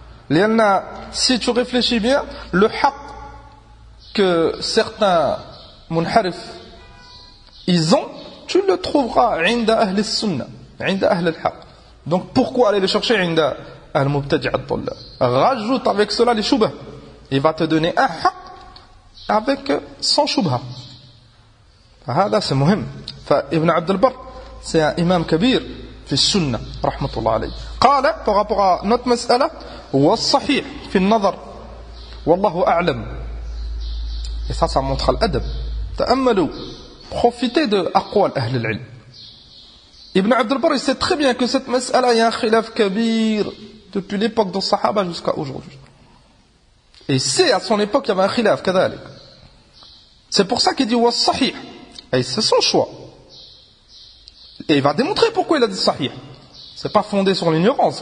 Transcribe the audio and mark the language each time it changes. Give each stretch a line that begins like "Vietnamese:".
French: لأن si tu réfléchis bien, le haqq que certains munharif ils ont, tu le trouveras عند أهل السنة, عند أهل الحق. Donc pourquoi aller le chercher عند المبتدع الضلال? Rajoute avec cela les shubha. Il va te donner un haqq avec sans shubha.
Arabic: هذا c'est مهم. فابن عبد البر c'est un imam kabir في السنة رحمة الله عليه. قال par rapport à notre مسألة والصحيح في النظر والله أعلم.
French: Et ça montre l'adab.
Arabic: تأملوا, profitez de أقوال أهل العلم.
French: Ibn Abd al-Barr, il sait très bien que cette mas'ala, il y a un khilaf kabir depuis l'époque des Sahaba jusqu'à aujourd'hui. Et c'est à son époque qu'il y avait un khilaf kadhalik. C'est pour ça qu'il dit wa sahih. Et c'est son choix. Et il va démontrer pourquoi il a dit sahih. C'est pas fondé sur l'ignorance.